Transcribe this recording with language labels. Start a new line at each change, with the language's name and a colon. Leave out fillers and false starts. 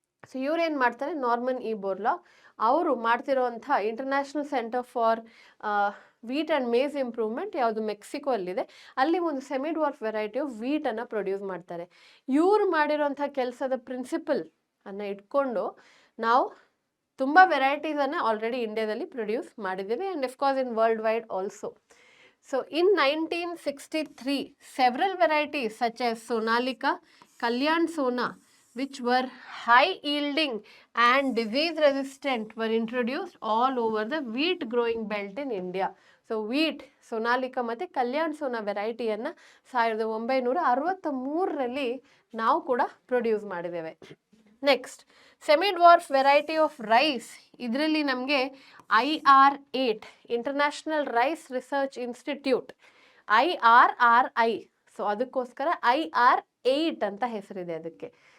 Kannada: So ಇವ್ರೇನು ಮಾಡ್ತಾರೆ, Norman E Borlaug ಅವರು ಮಾಡ್ತಿರೋವಂಥ international centre for wheat and Mein improvement ಯಾವುದು ಮೆಕ್ಸಿಕೋ ಅಲ್ಲಿದೆ, ಅಲ್ಲಿ ಒಂದು semi dwarf variety of ವೀಟನ್ನು produce ಮಾಡ್ತಾರೆ. ಇವ್ರು ಮಾಡಿರೋಂಥ ಕೆಲಸದ ಪ್ರಿನ್ಸಿಪಲ್ ಅನ್ನು ಇಟ್ಕೊಂಡು ನಾವು ತುಂಬ ವೆರೈಟೀಸನ್ನು ಆಲ್ರೆಡಿ ಇಂಡಿಯಾದಲ್ಲಿ ಪ್ರೊಡ್ಯೂಸ್ ಮಾಡಿದ್ದೀವಿ,
English: And of course in world wide also. So in 1963 several varieties such as Sonalika, Kalyan Sona, which were high yielding and disease resistant, were introduced all over the wheat growing belt in India.
Kannada: So wheat, Sonalika ಮತ್ತು ಕಲ್ಯಾಣ್ ಸೋನಾ ವೆರೈಟಿಯನ್ನು 1963ರಲ್ಲಿ ನಾವು ಕೂಡ produce ಮಾಡಿದ್ದೇವೆ. Next, semi dwarf variety of rice, ಇದರಲ್ಲಿ ನಮಗೆ IR8 international rice research institute, IRRI, so ಅದಕ್ಕೋಸ್ಕರ IR8 ಅಂತ ಹೆಸರಿದೆ ಅದಕ್ಕೆ.